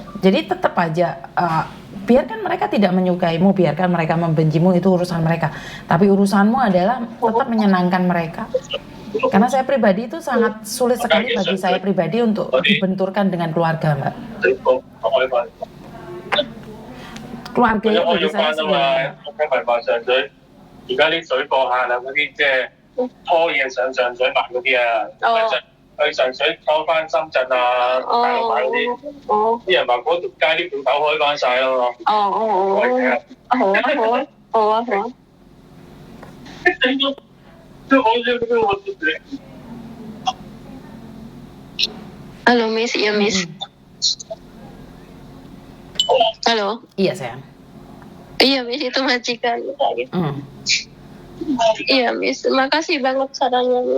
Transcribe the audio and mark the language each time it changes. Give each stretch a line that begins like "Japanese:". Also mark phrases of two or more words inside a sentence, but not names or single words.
Indonesian: Jadi tetap aja biarkan mereka tidak menyukaimu, biarkan mereka membencimu, itu urusan mereka. Tapi urusanmu adalah tetap menyenangkan mereka. Karena saya pribadi itu sangat sulit sekali bagi saya pribadi untuk dibenturkan dengan keluarga, Mbak. Keluarga itu bagi saya segalanya.
Cantonese: 而家啲水貨客啊，嗰啲即係拖嘢上上水買嗰啲啊，去上水拖翻深圳啊，大陸買嗰啲，啲人話嗰條街啲鋪頭開翻晒咯。我嚟睇下。
Indonesian: 好啊。Halo Miss, iya Miss. Halo. Iya sayang. Iya Miss, itu majikan. Iya Miss, makasih banget sarannya Miss.